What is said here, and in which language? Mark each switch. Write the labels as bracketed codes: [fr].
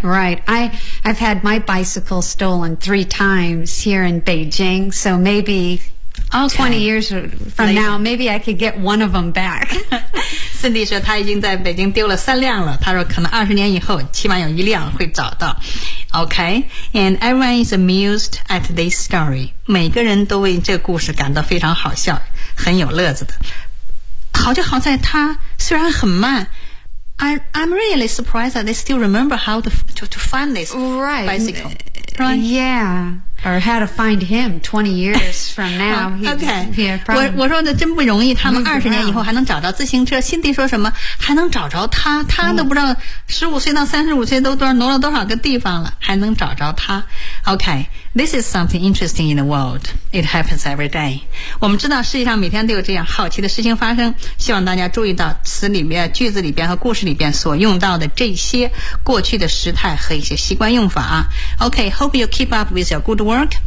[en] Right. I've had my bicycle stolen 3 times here in Beijing, so maybe... Okay. 20 years from now, maybe I could get one of them back. [zh] Cindy 说他已经在北京丢了3辆了。他说可能20年以后起码有1辆会找到。 [en] Okay, and everyone is amused at this story. [zh] 每个人都为这故事感到非常好笑，很有乐子的。好就好在他虽然很慢， [en] I'm really surprised that they still remember how to find this right. bicycle. Right. Yeah. Or how to find him 20 years from now. Okay. [zh] Yeah, 我说的真不容易，他们20年以后还能找到自行车。辛迪说什么还能找着他，他都不知道15岁到35岁都挪了多少个地方了，还能找着他。 [en] Okay. This is something interesting in the world. It happens every day. [zh] 我们知道世界上每天都有这样好奇的事情发生，希望大家注意到词里面、句子里边和故事里边所用到的这些过去的时态和一些习惯用法。 [en] Okay, hope you keep up with your good work.